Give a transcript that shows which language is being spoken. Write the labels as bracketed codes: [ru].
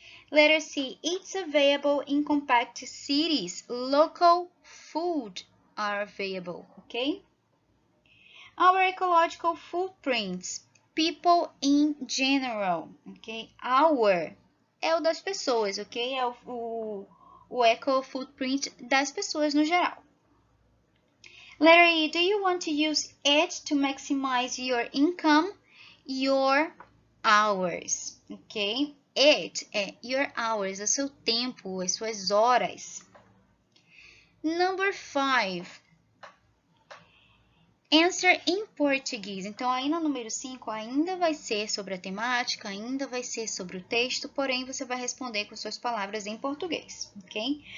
[en] Letter C, it's available in compact cities. Local food are available, okay? Our ecological footprints, people in general, okay? [pt] Our é o das pessoas, ok? É o eco footprint das pessoas no geral. [en] Letter E, do you want to use it to maximize your income? Your hours, ok? [pt] It é [en] your hours, [pt] é o seu tempo, as suas horas. [en] Number 5. Answer in [pt] português. Então, aí no número 5 ainda vai ser sobre a temática, ainda vai ser sobre o texto, porém você vai responder com suas palavras em português, ok?